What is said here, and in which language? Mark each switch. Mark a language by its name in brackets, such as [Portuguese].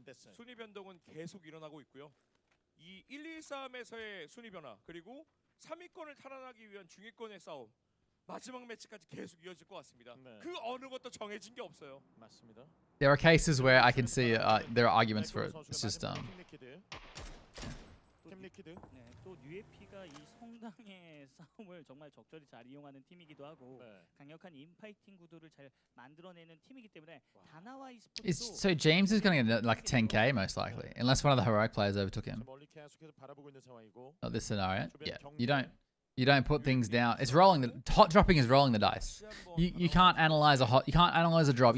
[Korean] 순위 변동은 계속 일어나고 있고요. 이 1, 2, 3에서의 순위 변화 그리고 3위권을 탈환하기 위한 중위권의 싸움 마지막 매치까지 계속 이어질 것 같습니다. 그 어느 것도 정해진 게 없어요. 맞습니다. [English] There are cases where I can see there are arguments for it. It's just [Korean] 네, 또 UFP가 이 성당의 싸움을 정말 적절히 잘 이용하는 팀이기도 하고 강력한 인파이팅 구도를 잘 만들어내는 팀이기 때문에 다나와 e스포츠도 [English] So James is going to get like 10k most likely, unless one of the Heroic players overtook him. Not this scenario. Yeah, you don't put things down. It's rolling. Hot dropping is rolling the dice. You can't analyze a drop.